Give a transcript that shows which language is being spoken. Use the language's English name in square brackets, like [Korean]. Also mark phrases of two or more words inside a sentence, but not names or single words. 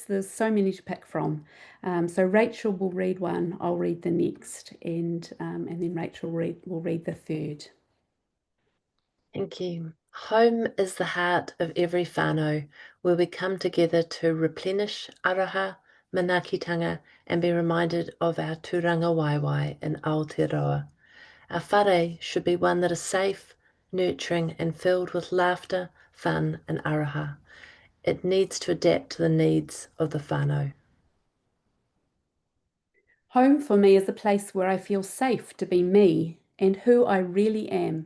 [English] There's so many to pick from. So Rachel will read one, I'll read the next, and then Rachel will read the third. Thank you. Home is the heart of every whānau, where we come together to replenish [Māori] aroha, manaakitanga, [English] and be reminded of our [Māori] tūranga waiwai [English] in Aotearoa. Our whare should be one that is safe, nurturing, and filled with laughter, fun, and aroha. It needs to adapt to the needs of the whānau. Home for me is a place where I feel safe to be me and who I really am.